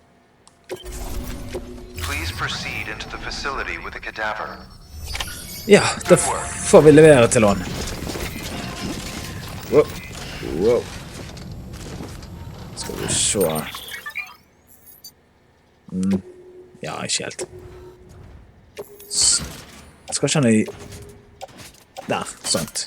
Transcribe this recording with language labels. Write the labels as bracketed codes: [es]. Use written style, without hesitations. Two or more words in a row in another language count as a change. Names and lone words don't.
[en] Please proceed into the facility with a cadaver. [no] Ja, da får vi levere til han. Wow. Skal vi se. Ja, ikke helt. Skal ikke han i... Der, sånt.